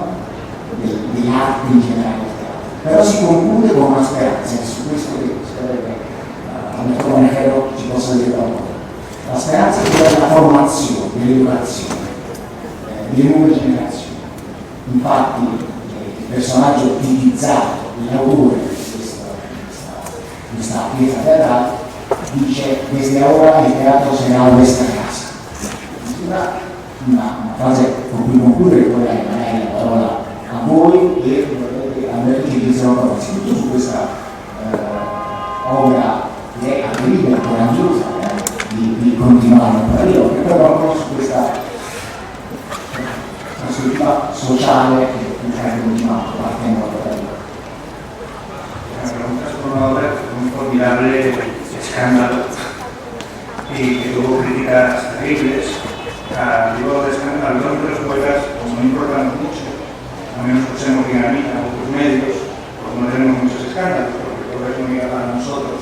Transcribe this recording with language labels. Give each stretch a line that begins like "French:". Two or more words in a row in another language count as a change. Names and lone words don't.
Italian: dell'arte in generale del teatro. Però si conclude con una speranza, e su questo che spero che Alberto Monechero ci possa dire qualcosa. La speranza è quella della formazione, dell'educazione, delle nuove generazioni. Infatti il personaggio tipizzato, l'autore di questa pieza teatrale dice:
Spanish: desde ahora
Italian: il teatro sarà questa casa. Una frase con cui concludere, poi darei la parola a voi e Alberto ci dice una parola innanzitutto su questa opera che è anche libera, coraggiosa di continuare a parlare, e poi proprio su questa prospettiva sociale che ha continuato partendo da lì.
Spanish: Es una obra un formidable escándalo y que tuvo críticas terribles. Digo de escándalo, algunos de los poetas no importan mucho, a menos que seamos dinamita en otros medios, pues no tenemos muchos escándalos, porque todo es muy para nosotros.